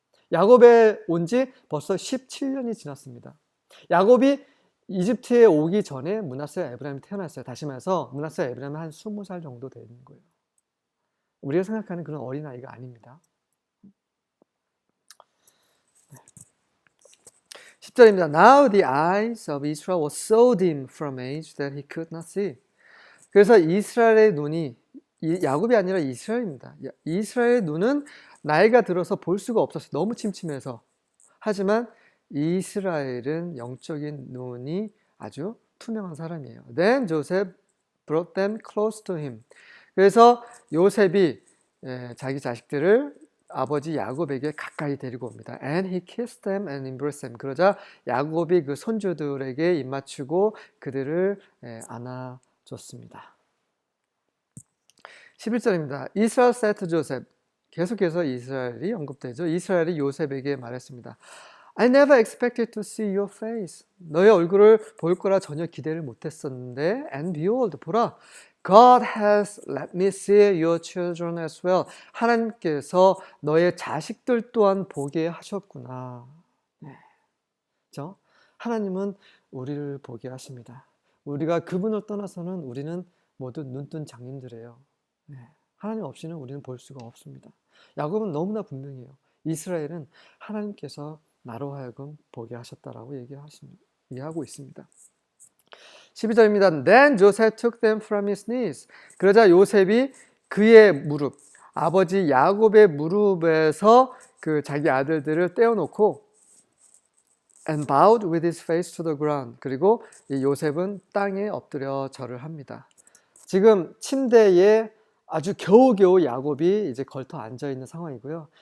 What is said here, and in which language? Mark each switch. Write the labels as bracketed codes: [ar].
[ko] 야곱에 온 지 벌써 17년이 지났습니다. 야곱이 이집트에 오기 전에 므낫세와 에브라임이 태어났어요. 다시 말해서 므낫세와 에브라임은 한 20살 정도 되는 거예요. 우리가 생각하는 그런 어린아이가 아닙니다. 10절입니다. [en] Now the eyes of Israel were so dim from age that he could not see. [ko] 그래서 이스라엘의 눈이, 야곱이 아니라 이스라엘입니다. 이스라엘의 눈은 나이가 들어서 볼 수가 없었어요. 너무 침침해서. 하지만 이스라엘은 영적인 눈이 아주 투명한 사람이에요. [en] Then Joseph brought them close to him. [ko] 그래서 요셉이 자기 자식들을 아버지 야곱에게 가까이 데리고 옵니다. [en] And he kissed them and embraced them. [ko] 그러자 야곱이 그 손주들에게 입맞추고 그들을 안아줬습니다. 11절입니다. [en] Israel said to Joseph. [ko] 계속해서 이스라엘이 언급되죠. 이스라엘이 요셉에게 말했습니다. [en] I never expected to see your face. [ko] 너의 얼굴을 볼 거라 전혀 기대를 못했었는데 [en] And behold, [ko] 보라. [en] God has let me see your children as well. [ko] 하나님께서 너의 자식들 또한 보게 하셨구나. 네. 그렇죠? 하나님은 우리를 보게 하십니다. 우리가 그분을 떠나서는 우리는 모두 눈뜬 장님들이에요. 네. 하나님 없이는 우리는 볼 수가 없습니다. 야곱은 너무나 분명해요. 이스라엘은 하나님께서 나로 하여금 보게 하셨다라고 얘기하고 있습니다. 12절입니다. [en] Then Joseph took them from his knees. [ko] 그러자 요셉이 그의 무릎, 아버지 야곱의 무릎에서 그 자기 아들들을 떼어놓고 [en] and bowed with his face to the ground. [ko] 그리고 이 요셉은 땅에 엎드려 절을 합니다. 지금 침대에 아주 겨우겨우 야곱이 이제 걸터 앉아 있는 상황이고요.